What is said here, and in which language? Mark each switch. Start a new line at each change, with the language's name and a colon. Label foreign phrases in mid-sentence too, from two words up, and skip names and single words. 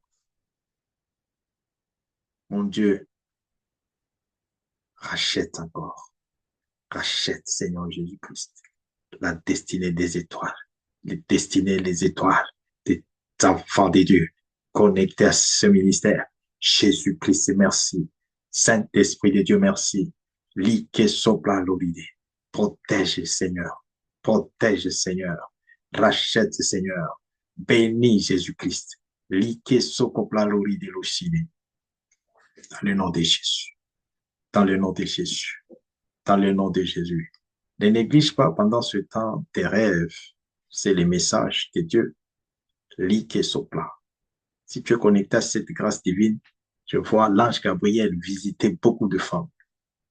French: Mon Dieu, rachète encore, rachète, Seigneur Jésus-Christ, la destinée des étoiles, les destinées, les étoiles des enfants de Dieu connectés à ce ministère. Jésus-Christ, merci. Saint-Esprit de Dieu, merci. Lique sopla l'olide. Protège, Seigneur. Protège, Seigneur. Rachète, Seigneur. Bénis Jésus-Christ. Lique sopla l'olide l'ocide. Dans le nom de Jésus. Dans le nom de Jésus. Dans le nom de Jésus. Ne néglige pas pendant ce temps tes rêves. C'est les messages de Dieu. Lique sopla. Si tu es connecté à cette grâce divine, je vois l'ange Gabriel visiter beaucoup de femmes.